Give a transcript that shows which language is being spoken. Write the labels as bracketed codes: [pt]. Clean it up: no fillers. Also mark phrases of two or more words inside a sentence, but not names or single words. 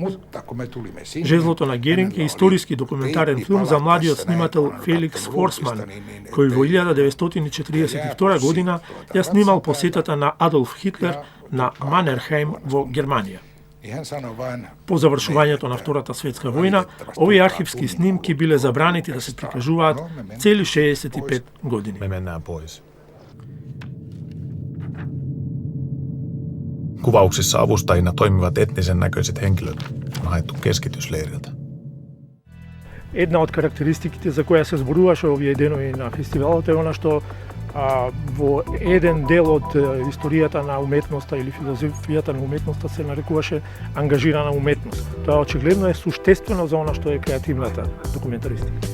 [mk] Жезлото на Геринг е историски документарен филм за младиот снимател Феликс Форсман, кој во 1942 година ја снимал посетата на Адолф Хитлер на Манерхейм во Германија. По завршувањето на Втората светска војна, овие архивски снимки биле забранети да се прикажуваат цели 65 години. [fi] Me mennään pois. Kuvauksissa avustajina toimivat etnisen näköiset henkilöt on haettu keskitysleiriltä. [mk] Една од карактеристиките за која се зборуваше овие денови на фестивалот е она што во еден дел од историјата на уметноста или филозофијата на уметноста се нарекуваше ангажирана уметност. Тоа очигледно е суштествено за она што е креативната документаристика.